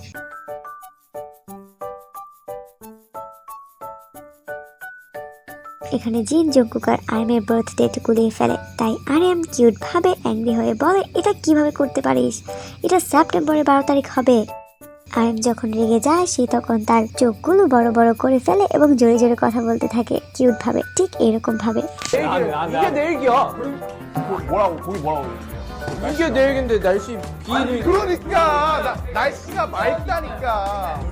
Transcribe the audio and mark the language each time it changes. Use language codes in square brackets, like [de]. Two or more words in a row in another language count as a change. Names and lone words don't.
[bn] এখানে জিন জঙ্কুক আর আরএমের বার্থডে গুলিয়ে ফেলে, তাই আরএম কিউট ভাবে অ্যাংরি হয়ে বলে এটা কিভাবে করতে পারিস, এটা সেপ্টেম্বরের 12 তারিখ হবে। আরএম যখন রেগে যায় সে তখন তার চোখগুলো বড় বড় করে ফেলে এবং জোরে জোরে কথা বলতে থাকে কিউট ভাবে, ঠিক এরকম ভাবে। [ko] 이게 내 얘기야. 뭐라고 거기 뭐라고? 이게 내 얘긴데 날씨 비도 그러니까 날씨가 맑다니까.